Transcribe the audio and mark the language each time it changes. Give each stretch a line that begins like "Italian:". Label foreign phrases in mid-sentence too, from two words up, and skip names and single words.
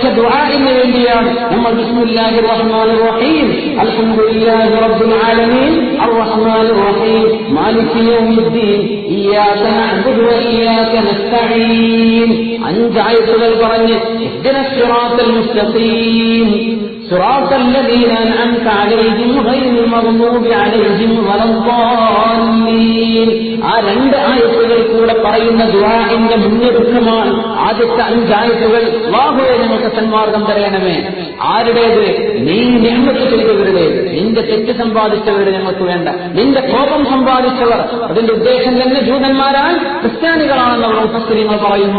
Malayalam: ദുആഇന് വേണ്ടിയാണ് നമ്മൾ
Arabic: بسم الله الرحمن الرحيم الحمد لله رب العالمين الرحمن الرحيم مالك يوم الدين إياك نعبد وإياك نستعين
Malayalam: 5 ആയത്തുകൾ പറഞ്ഞ്
Arabic: اهدنا الصراط المستقيم صراط الذين أنعمت عليهم غير المغضوب عليهم ولا الضالين.
Malayalam: ആ 2 ആയത്തുകൾ കൂടെ പറയുന്ന ദുആഇന്റെ മുന്നൊരുക്കമാണ് ആദ്യത്തെ 5 ആയത്തുകൾ. അല്ലാഹുവേ ഞങ്ങൾക്ക് സന്മാർഗം തരണമേ. ആരുടേത്? നീ നിഅമത്ത് ചെയ്തവരുടെ, നിന്റെ തെറ്റ് സമ്പാദിച്ചവരുടെ ഞങ്ങൾക്ക് വേണ്ട. നിന്റെ കോപം സമ്പാദിച്ചവർ, അതിന്റെ ഉദ്ദേശം തന്നെ ജൂതന്മാരാൻ ക്രിസ്ത്യാനികളാണെന്ന് മുഫസ്സിരീങ്ങൾ പറയുന്നു.